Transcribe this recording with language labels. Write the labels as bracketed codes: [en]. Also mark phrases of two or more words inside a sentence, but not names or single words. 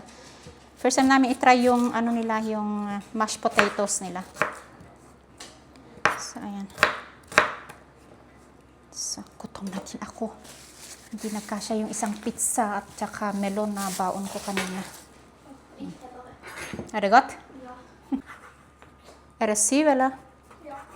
[tl] First time namin i-try yung yung [en] mashed potatoes [tl] nila. So, ayan. So, gutom na din ako. Hindi nagkasya yung isang pizza at saka melon na baon ko kanina. [sv] Är det gott? Ja. Är det syv eller? Ja.